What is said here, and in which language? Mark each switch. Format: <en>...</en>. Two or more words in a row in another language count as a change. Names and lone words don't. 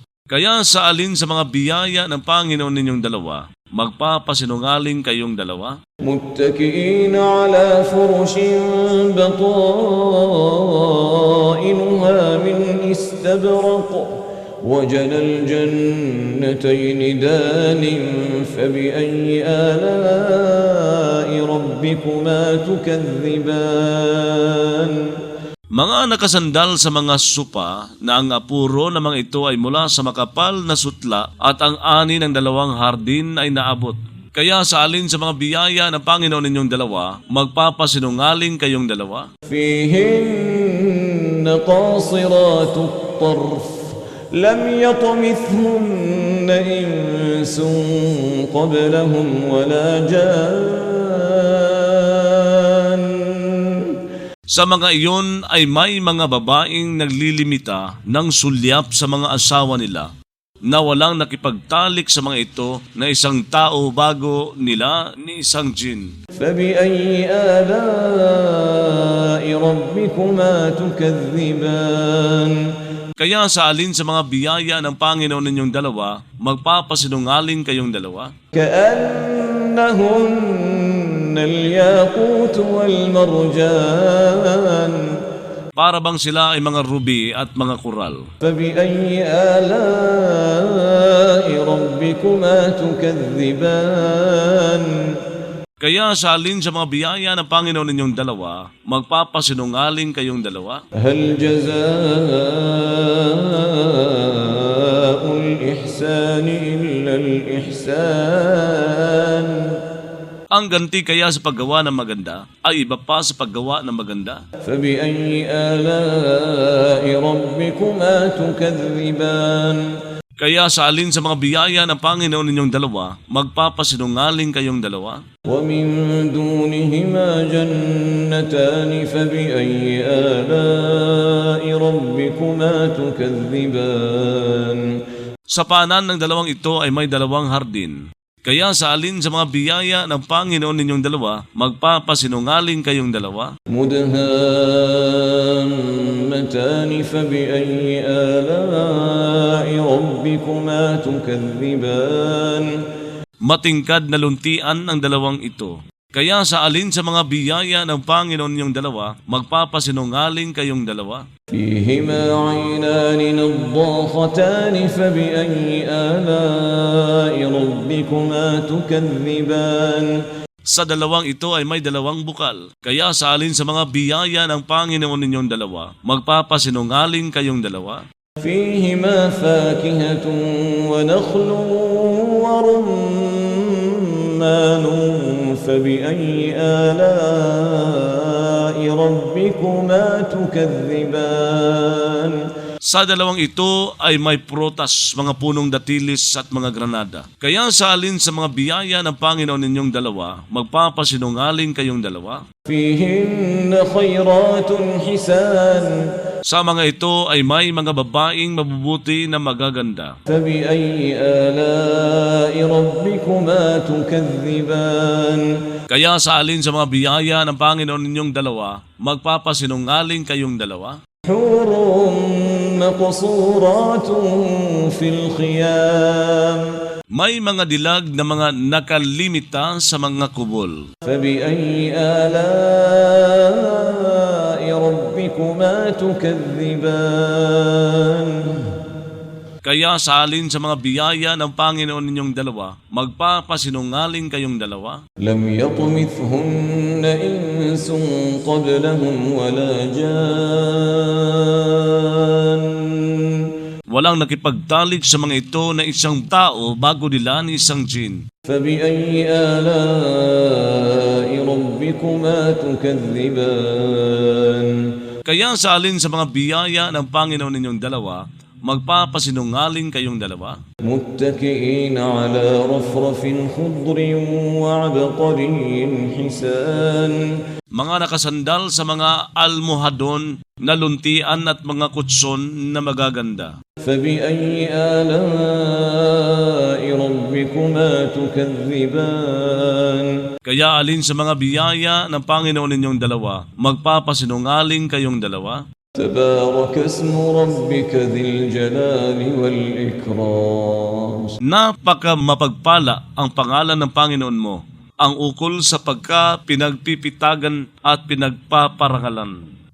<tl>Kaya sa alin sa mga biyaya ng Panginoon ninyong dalawa, magpapasinungaling kayong dalawa?</tl> <ar>متكئين على فرش بطائنها من استبرق وجنى الجنتين دان فبأي آلاء ربكما تكذبان</ar> <tl>Mga nakasandal sa mga supa na ang apuro ng mga ito ay mula sa makapal na sutla at ang ani ng dalawang hardin ay naabot. Kaya sa alin sa mga biyaya ng Panginoon ninyong dalawa, magpapasinungaling kayong dalawa?</tl> <ar>فيهن قاصرات الطرف لم يطمثهن إنس قبلهم ولا جان</ar> <tl>Sa mga iyon ay may mga babaeng naglilimita ng sulyap sa mga asawa nila na walang nakipagtalik sa mga ito na isang tao bago nila ni isang jin.</tl> <ar>فبأي آلاء ربكما تكذبان</ar> <tl>Kaya sa alin sa mga biyaya ng Panginoon ninyong dalawa, magpapasinungaling kayong dalawa?</tl> <ar>كأنهن الياقوت والمرجان</ar> <tl>Para bang sila ay mga ruby at mga koral.</tl> <ar>فبأي آلاء ربكما تكذبان</ar> <tl>Kaya sa alin sa mga biyaya ng Panginoon ninyong dalawa, magpapasinungaling kayong dalawa?</tl> <ar>هل جزاء الإحسان إلا الإحسان</ar> <tl>Ang ganti kaya sa paggawa ng maganda ay iba pa sa paggawa ng maganda.</tl> <ar>فبأي آلاء ربكما تكذبان</ar> <tl>Kaya sa alin sa mga biyaya ng Panginoon ninyong dalawa, magpapasinungaling kayong dalawa?</tl> <ar>ومن دونهما جنتان فبأي آلاء ربكما تكذبان</ar> <tl>Sa paanan ng dalawang ito ay may dalawang hardin. Kaya sa alin sa mga biyaya ng Panginoon ninyong dalawa, magpapasinungaling kayong dalawa?</tl> <ar>مدهامتان فبأي آلاء ربكما تكذبان</ar> <tl>Matingkad na luntian ang dalawang ito. Kaya sa alin sa mga biyaya ng Panginoon ninyong dalawa, magpapasinungaling kayong dalawa?</tl> <ar>فيهما عينان نضاختان فبأي آلاء ربكما تكذبان</ar> <tl>Sa dalawang ito ay may dalawang bukal. Kaya sa alin sa mga biyaya ng Panginoon ninyong dalawa, magpapasinungaling kayong dalawa?</tl> <ar>فيهما فاكهة ونخل ورمان فبأي آلاء ربكما تكذبان</ar> <tl>Sa dalawang ito ay may prutas, mga punong datilis at mga granada. Kaya sa alin sa mga biyaya ng Panginoon ninyong dalawa, magpapasinungaling kayong dalawa?</tl> <ar>فيهن خيرات حسان</ar> <tl>Sa mga ito ay may mga babaeng mabubuti na magaganda.</tl> <ar>فبأي آلاء ربكما تكذبان</ar> <tl>Kaya sa alin sa mga biyaya ng Panginoon ninyong dalawa, magpapasinungaling kayong dalawa?</tl> <ar>حور مقصورات في الخيام</ar> <tl>May mga dilag na mga nakalimita sa mga kubol.</tl> <ar>فبأي آلاء ربكما تكذبان</ar> <tl>Kaya sa alin sa mga biyaya ng Panginoon ninyong dalawa, magpapasinungaling kayong dalawa?</tl> <ar>لم يطمثهن إنس قبلهم ولا جان</ar> <tl>Walang nakipagtalik sa mga ito na isang tao bago nila ni isang jin.</tl> <ar>فبأي آلاء ربكما تكذبان</ar> <tl>Kaya sa alin sa mga biyaya ng Panginoon ninyong dalawa, magpapasinungaling kayong dalawa?</tl> <ar>متكئين على رفرف خضر وعبقري حسان</ar> <tl>Mga nakasandal sa mga almohadon na luntian at mga kutson na magaganda.</tl> <ar>فبأي آلاء ربكما تكذبان</ar> <tl>Kaya alin sa mga biyaya ng Panginoon ninyong dalawa, magpapasinungaling kayong dalawa?</tl> <ar>تبارك اسم ربك ذي الجلال والإكرام</ar> <tl>Napaka mapagpala ang pangalan ng Panginoon mo, ang ukol sa pagka pinagpipitagan at pinagpaparangalan.</tl>